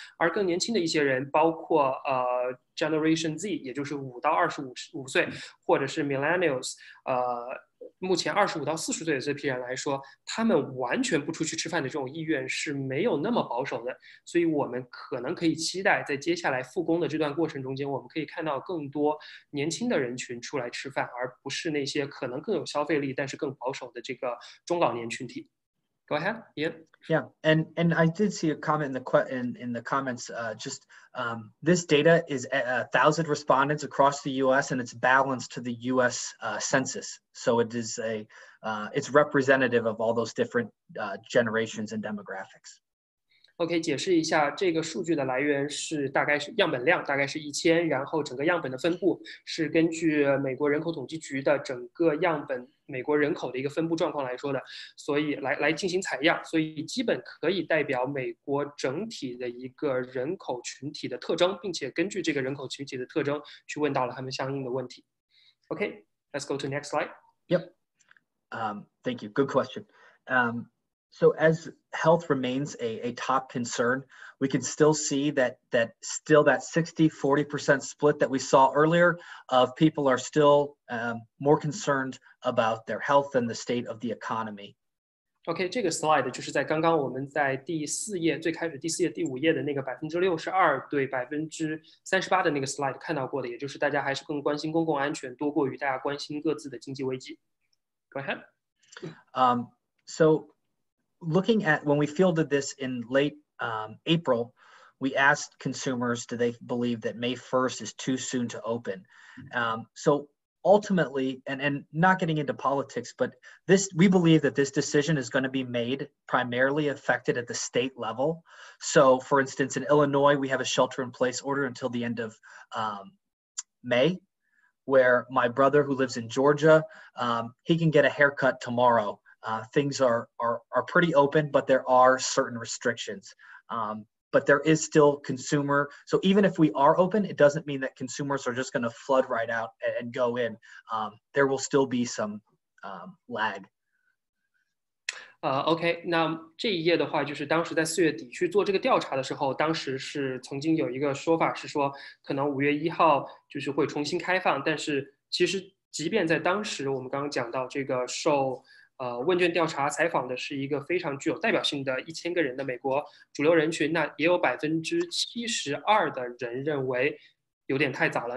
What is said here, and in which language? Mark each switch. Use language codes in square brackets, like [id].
[zh] 而更年轻的一些人，包括Generation Z， 也就是5到25岁，或者是 Millennials，目前25到40岁的这批人来说，他们完全不出去吃饭的这种意愿是没有那么保守的，所以我们可能可以期待在接下来复工的这段过程中间，我们可以看到更多年轻的人群出来吃饭，而不是那些可能更有消费力但是更保守的这个中老年群体。 [en] Go ahead. Yeah, and I did see a comment in the comments. This data is 1,000 respondents across the U.S. and it's balanced to the U.S. Census, so it is it's representative of all those different generations and demographics. [zh] OK， 解释一下，这个数据的来源是大概是样本量大概是1000，然后整个样本的分布是根据美国人口统计局的整个样本美国人口的一个分布状况来说的，所以来进行采样，所以基本可以代表美国整体的一个人口群体的特征，并且根据这个人口群体的特征去问到了他们相应的问题。 [en] OK, let's go to next slide. Yep. Thank you. Good question. So as health remains a top concern, we can still see that 60-40% split that we saw earlier of people are still more concerned about their health and the state of the economy. [zh] OK， 这个 slide 就是在刚刚我们在第4页最开始第4页第5页的那个62%对38%的那个 slide 看到过的，也就是大家还是更关心公共安全多过于大家关心各自的经济危机。 [en] Go ahead. So looking at when we fielded this in late April, we asked consumers, do they believe that May 1st is too soon to open? So ultimately, and not getting into politics, but we believe that this decision is going to be made primarily affected at the state level. So for instance, in Illinois, we have a shelter in place order until the end of May, where my brother who lives in Georgia, he can get a haircut tomorrow. Things are pretty open, but there are certain restrictions. But there is still consumer. So even if we are open, it doesn't mean that consumers are just going to flood right out and go in. There will still be some lag. [zh] OK， 那这一页的话，就是当时在4月底去做这个调查的时候，当时是曾经有一个说法是说，可能5月1号就是会重新开放，但是其实即便在当时，我们刚刚讲到这个受问卷调查采访的是一个非常具有代表性的1000个人的美国主流人群，那也有72%的人认为有点太早了。